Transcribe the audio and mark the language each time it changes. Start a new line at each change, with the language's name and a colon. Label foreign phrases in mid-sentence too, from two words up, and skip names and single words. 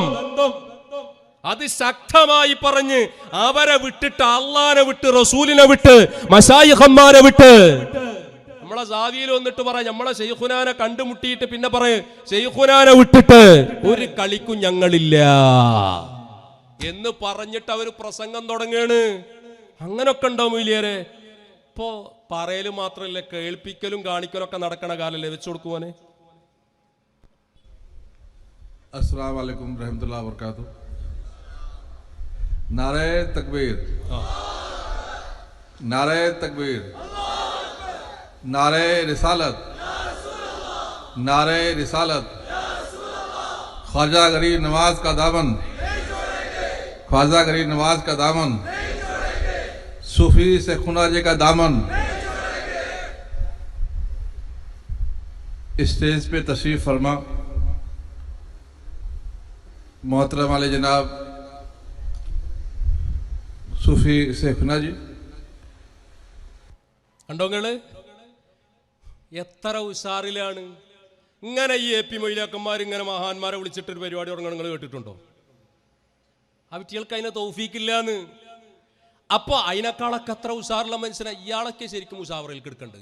Malayalam: അത് ശക്തമായി പറഞ്ഞ് അവരെ വിട്ടിട്ട്, അള്ളാനെ വിട്ട്, റസൂലിനെ വിട്ട്, മശായിഖന്മാരെ വിട്ട്, നമ്മളെ സാവിയിൽ വന്നിട്ട് പറ നമ്മളെ ശൈഖുനാനെ കണ്ടുമുട്ടിയിട്ട് പിന്നെ പറയും ശൈഖുനാനെ വിട്ടിട്ട് ഒരു കളിക്കും ഞങ്ങളില്ല എന്ന് പറഞ്ഞിട്ട് അവർ പ്രസംഗം തുടങ്ങാണ്. അങ്ങനൊക്കെ ഉണ്ടോ മൊയ്ലിയേരെ? ഇപ്പോ പറയല് മാത്രല്ല, കേൾപ്പിക്കലും കാണിക്കലും ഒക്കെ നടക്കണ കാലല്ലേ. വെച്ചു കൊടുക്കുവാനെ.
Arabic: السلام عليكم رحمة الله وبركاته.
Hindi: नारे तकबीर, नारे तकबीर, नारे रिसालत, नारे रिसालत। ख्वाजा गरीब नवाज का दामन, ख्वाजा गरीब नवाज का दामन, सूफी से खुना जी का दामन। स्टेज पे तशरीफ फरमा मोहतरम वाले जनाब सूफी से खुना जी।
Malayalam: കണ്ടോങ്ങള് എത്ര ഉഷാറിലാണ്. ഇങ്ങനെ ഈ AP മൊയ്ലിയാക്കന്മാർ ഇങ്ങനെ മഹാന്മാരെ വിളിച്ചിട്ടൊരു പരിപാടി തുടങ്ങണം നിങ്ങൾ കേട്ടിട്ടുണ്ടോ? ആ കുട്ടികൾക്ക് അതിനെ തൗഫീക്കില്ലാന്ന്. അപ്പൊ അതിനേക്കാളൊക്കെ അത്ര ഉഷാറുള്ള മനുഷ്യനെ ഇയാളൊക്കെ ശരിക്കും ഉഷാവറയിൽ കിടക്കണ്ട്.